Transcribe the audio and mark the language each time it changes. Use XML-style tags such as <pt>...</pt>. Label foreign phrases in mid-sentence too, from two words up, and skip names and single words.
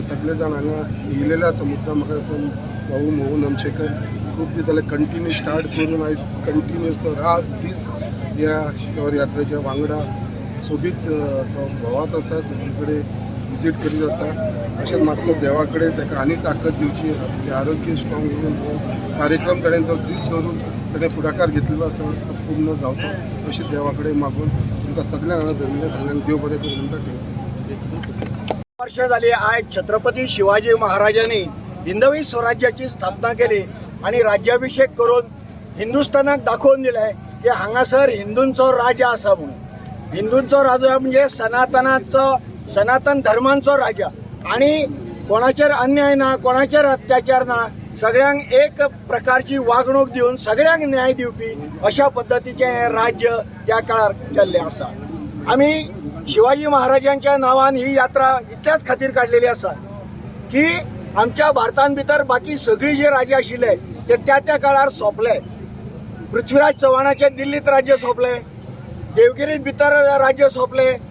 <kok>सगळे जाण हांगा येयलेले आसा मुद्दाम म्हाका दिसता भाऊ मोहन आमशेकर खूब दीस जाले</kok> <en>continue start</en> <kok>करून आयज कंटिन्यूस तो रात दीस ह्या शिवर यात्रेच्या वांगडा सोबीत तो भोंवत आसा सगळे कडेन विजीट करीत आसा अशेंच मागता देवा कडेन ताका आनी ताकद दिवची आपलें आरोग्य स्ट्रॉंग करून कार्यक्रम ताणें जो जीत धरून ताणें फुडाकार घेतलेलो आसा तो पूर्ण जावचो अशें देवा कडेन मागून तुमकां सगळ्यांक हांगा जमिल्ल्या सगळ्यांक देव बरें करून म्हणटा वर्ष झाली आज छत्रपती शिवाजी महाराजांनी हिंदवी स्वराज्याची स्थापना केली आणि राज्याभिषेक करून हिंदुस्थानाक दाखवून दिले की हांगासर हिंदूंचो राजा आसा म्हणून हिंदूंचो राजा म्हणजे सनातन धर्मांचो राजा आणि कोणाचेर अन्याय ना कोणाचेर अत्याचार ना सगळ्यांक एक प्रकारची वागणूक दिवन सगळ्यांक न्याय दिवपी अशा पद्धतीचे हे राज्य त्या काळार केल्लें आसा आमी शिवाजी महाराजांच्या नांवान ही यात्रा इतल्याच खातीर काडलेली आसा की आमच्या भारतान भितर बाकी सगळी जे राजे आशिल्ले ते त्या काळार सोंपले पृथ्वीराज चव्हाणाचे दिल्लीत राज्य सोंपले देवगिरीत भितर राज्य सोंपले</kok>